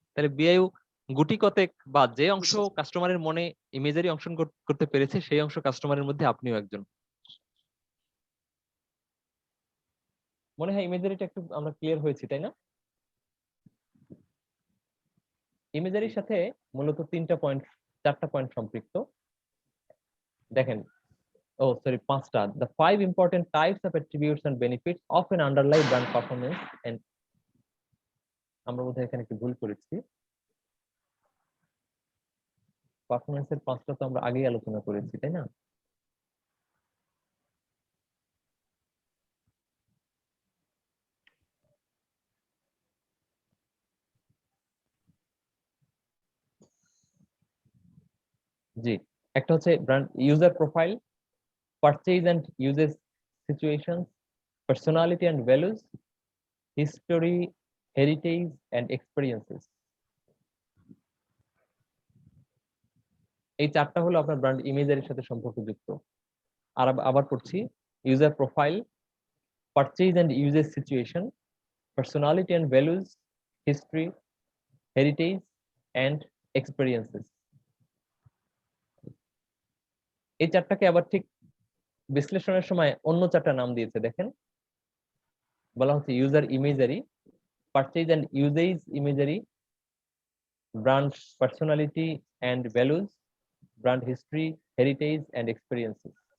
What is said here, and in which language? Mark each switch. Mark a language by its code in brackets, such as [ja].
[bn] তাহলে বিআইইউ গুটি কতেক বা যে অংশ কাস্টমারের মনে ইমেজারি অংশ করতে পেরেছে সেই অংশ কাস্টমারের মধ্যে আপনিও একজন। মনে হয় ইমেজারিটা একটু আমরা ক্লিয়ার হয়েছি, তাই না? ইমেজারির সাথে মূলত চারটা পয়েন্ট সম্পৃক্ত। দেখেন, পাঁচটা। [en] The 5 important types of attributes and benefits of an underlying brand performance, and [bn] আমরা বোধহয় এখানে একটু ভুল করেছি। পারফরমেন্সের 5টা তো আমরা আগেই আলোচনা করেছি, তাই না? জি, একটা হচ্ছে brand user profile, purchase and uses situation, personality and values, history, heritage and experiences. এই চারটা হলো আপনার ব্র্যান্ড ইমেজারির সাথে সম্পর্কযুক্ত। আর আবার পড়ছি, user profile, [en] purchase and uses situation, personality and values, history, heritage, and experiences. [bn] এই চারটাকে আবার ঠিক বিশ্লেষণের সময় অন্য চারটা নাম দিয়েছে, দেখেন বলা হচ্ছে user imagery, purchase and uses imagery, brand personality and values, brand history, heritage and experiences.